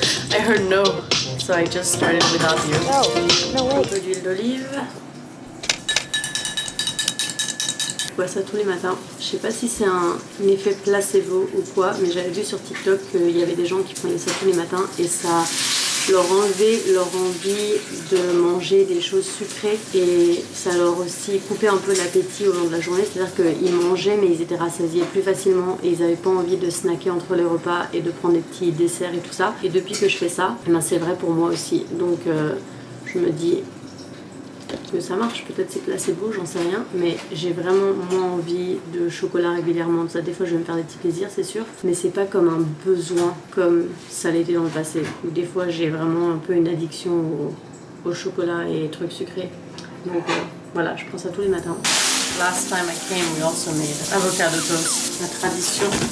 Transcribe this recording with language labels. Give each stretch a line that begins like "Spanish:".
English: I heard no, so I just started without you. No way.
French: Un peu d'huile d'olive. Je bois ça tous les matins. Je sais pas si c'est un effet placebo ou quoi, mais j'avais vu sur TikTok qu'il y avait des gens qui prenaient ça tous les matins et ça leur enlevait leur envie de manger des choses sucrées et ça leur aussi coupait un peu l'appétit au long de la journée. C'est-à-dire qu'ils mangeaient mais ils étaient rassasiés plus facilement et ils n'avaient pas envie de snacker entre les repas et de prendre des petits desserts et tout ça. Et depuis que je fais ça, ben c'est vrai pour moi aussi. Donc je me dis peut-être que ça marche, peut-être c'est placebo, j'en sais rien, mais j'ai vraiment moins envie de chocolat régulièrement. Ça, des fois je vais me faire des petits plaisirs, c'est sûr, mais c'est pas comme un besoin comme ça l'était dans le passé. Des fois j'ai vraiment un peu une addiction au chocolat et trucs sucrés. Donc voilà, je prends ça tous les matins.
English: Last time I came, we also made avocado toast,
French: la tradition.